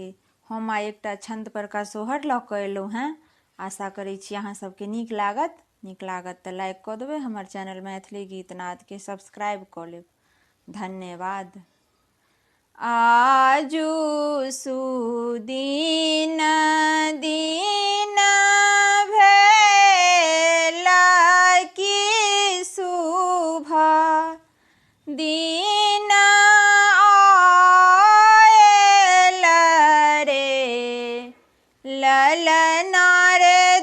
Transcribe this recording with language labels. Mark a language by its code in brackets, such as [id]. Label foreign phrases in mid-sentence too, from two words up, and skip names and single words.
[mai] हम आइ एकटा छंद पर का सोहर लऽ कऽ एलहुँ हैं। आशा करै छी अहाँ सबके नीक लागत तऽ लाइक कऽ देबै, हमर चैनल मैथिली गीत नाद के सब्सक्राइब कऽ लेब। धन्यवाद। आजू सुदीन दीन भेला की शुभ दीन आयल रे, ललना रे